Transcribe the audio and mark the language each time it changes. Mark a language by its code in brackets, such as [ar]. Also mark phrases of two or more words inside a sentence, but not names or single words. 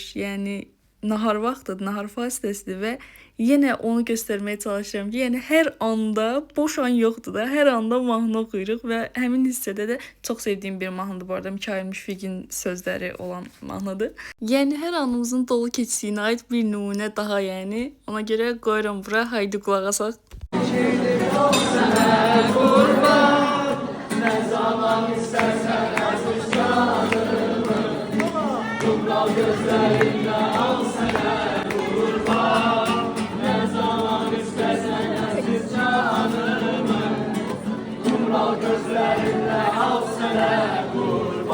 [az] Yəni nahar vaxtıdır, nahar fasiləsidir və yenə onu göstərməyə çalışıram ki, yəni hər anda boş an yoxdur da, hər anda mahnı oxuyuruq və həmin hissədə də çox sevdiyim bir mahnıdır bu arada, Mikail Müşfiqin sözləri olan mahnıdır. Yəni hər anımızın dolu keçdiyinə aid bir nümunə daha yəni. Ona görə qoyuram bura, haydi qulaq asaq. [tr] Ne zaman istersen aziz canımı, kumral gözlerinde al sene kurban. Ne zaman istersen aziz canımı, kumral gözlerinde al sene kurban.